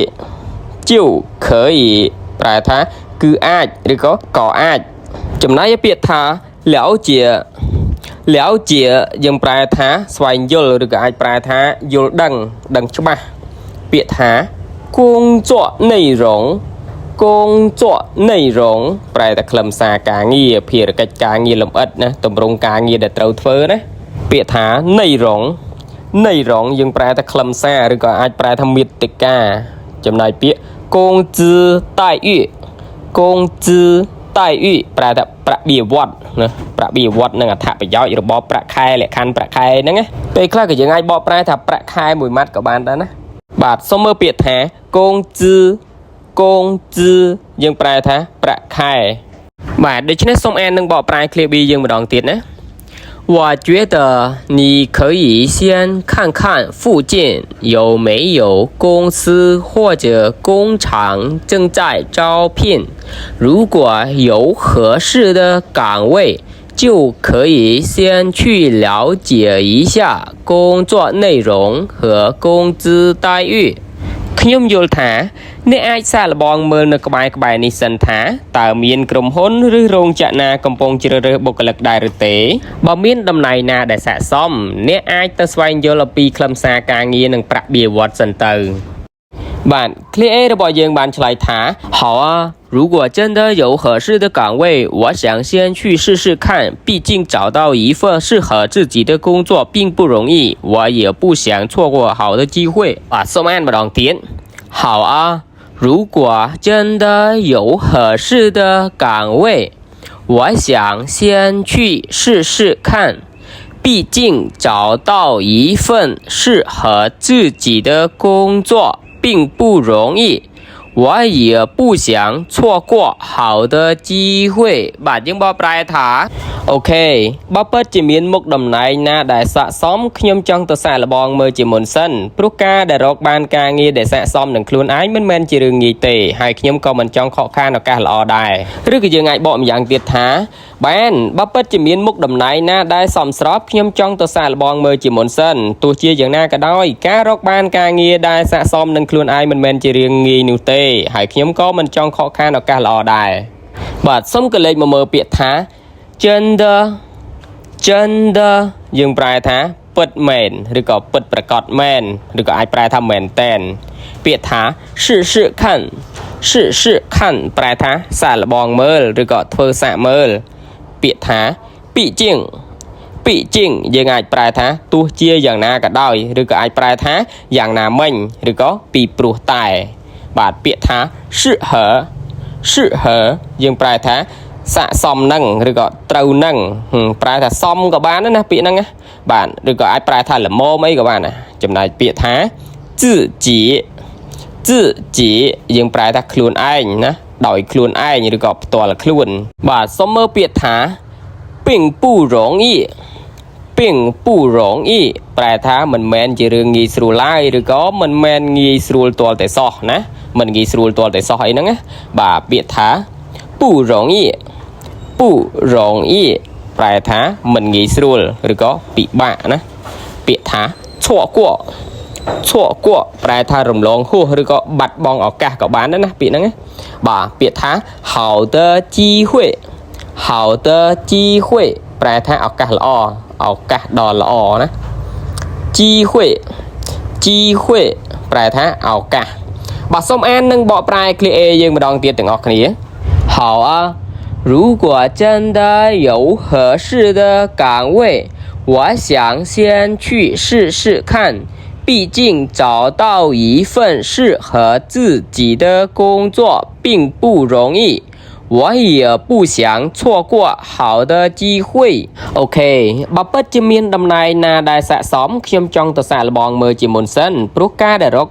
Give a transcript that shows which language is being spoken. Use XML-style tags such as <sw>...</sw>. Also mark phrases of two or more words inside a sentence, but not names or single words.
<km>ប្រែថាគឺអាចឬក៏អាចចំណែកពាក្យថា了解យើងប្រែថាស្វែងយល់ឬក៏អាចប្រែថាយល់ដឹងច្បាស់ពាក្យថា</km> <zh>工作内容</zh> <km>ប្រែថាខ្លឹមសារការងារភារកិច្ចការងារលម្អិតណាទម្រង់ការងារដែលត្រូវធ្វើណាពាក្យថា内容យើងប្រែថាខ្លឹមសារឬក៏អាចប្រែថាមាតិកាចំណែកពាក្យ</km> <zh>工资待遇</zh> <km>ប្រែថាប្រាក់បៀវត្សណាប្រាក់បៀវត្សនិងអត្ថប្រយោជន៍របស់ប្រាក់ខែលក្ខខណ្ឌប្រាក់ខែហ្នឹងណាពេលខ្លះក៏យើងអាចបកប្រែថាប្រាក់ខែមួយម៉ាត់ក៏បានដែរណាបាទសូមមើលពាក្យថា工资 យើងប្រែថាប្រាក់ខែបាទដូច្នេះសូមអាននឹងបកប្រែ Clear B យើងម្ដងទៀតណា</km> <zh>我觉得你可以先看看附近有没有公司或者工厂正在招聘如果有合适的岗位就可以先去了解一下工作内容和工资待遇</zh> <km>ខ្ញុំយល់ថាអ្នកអាចសាកល្បងមើលនៅក្បែរនេះសិនថាតើមានក្រុមហ៊ុនឬរោងច ក្រណាកំពុងជ្រើសរើសបុគ្គលិកដែរឬទេបើមានតំណែងណាដែលស័ក្តិសមអ្នកអាចទៅស្វែងយល់អំពីខ្លឹមសារការងារនិងប្រាក់បៀវត្សសិនទៅបាទ Clear A របស់យើងបានឆ្លើយថា</km> <zh>好啊如果真的有合适的岗位我想先去试试看毕竟找到一份适合自己的工作并不容易我也不想错过好的机会</zh> <km>បាទសូមអានម្ដងទៀត</km> <zh>好啊如果真的有合适的岗位我想先去试试看毕竟找到一份适合自己的工作并不容易我也不想错过好的机会</zh> <km>បាទយើងបកប្រែថាអូខេបើពិតជាមានមុខតំ ណែងណាដែលស័ក្តិសមខ្ញុំចង់ទៅសាកល្បងមើលជាមុនសិនព្រោះការដែលរកបានការងារដែលស័ក្តិសមនឹងខ្លួនឯងមិនមែនជារឿងងាយទេហើយខ្ញុំក៏មិនចង់ខកខានឱកាសល្អដែរឬក៏យើងអាចបកម្យ៉ាងទៀតថាបានបើពិតជាមានមុខតំណែងណាដែលសមស្របខ្ញុំចង់ទៅសាកល្បងមើលជាមុនសិនទោះជាយ៉ាងណាក៏ដោយការរកបានការងារដែលស័ក្តិសមនឹងខ្លួនឯងមិនមែនជារឿងងាយនោះទេហើយខ្ញុំក៏មិនចង់ខកខានឱកាសល្អដែរបាទសូមកលេចមកមើលពាក្យថា真的 យើងប្រែថាពិតមែនឬក៏ពិតប្រាកដមែនឬក៏អាចប្រែថាមែនតែនពាក្យថា</km> <zh>试试看试试看</zh> <km>ប្រែថាសាកល្បងមើលឬក៏ធ្វើសា កមើលពាក្យថាពីជាងយើងអាចប្រែថាទោះជាយ៉ាងណាក៏ដោយឬក៏អាចប្រែថាយ៉ាងណាមិញឬក៏ពីព្រោះតែបាទពាក្យថា适合យើងប្រែថាស័ក្តិសមនឹងឬក៏ត្រូវនឹងប្រែថាសមក៏បានដែរណាពាក្យហ្នឹងណាបាទឬក៏អាចប្រែថាល្មមអីក៏បានដែរចំណែកពាក្យថា自己យើងប្រែថាខ្លួនឯងណាដោយខ្លួនឯងឬក៏ផ្ទាល់ខ្លួនបាទសូមមើលពាក្យថា</km> <zh>并不容易</zh> <km>ប្រែថាមិនមែនជារឿងងាយស្រួលឡើយឬក៏មិនមែនងាយស្រួលទាល់តែសោះណាមិនងាយស្រួលទាល់តែសោះអីហ្នឹងណាបាទពាក្យថា</km> <zh>不容易</zh> <km>ប្រែថាមិនងាយស្រួលឬក៏ពិបាកណាពាក្យថា错过ប្រែថារំលងហួសឬក៏បាត់បង់ឱកាសក៏បានដែរណាពាក្យហ្នឹងណាបាទពាក្យថា</km> <zh>好的机会</zh> <km>ប្រែថាឱកាសល្អឱកាសដ៏ល្អណា机会ប្រែថាឱកាសបាទសូមអាននិងបកប្រែឃ្លា A យើងម្ដងទៀតទាំងអស់គ្នា</km> <zh>好啊如果真的有合适的岗位我想先去试试看毕竟找到一份适合自己的工作并不容易我也不想错过好的机会</zh> <km>អូខេបើពិតជាមានតំណែងណាដែលស័ក្តិសមខ្ញុំចង់ទៅសាកល្បងមើលជាមុនសិនព្រោះការដែលរក</km>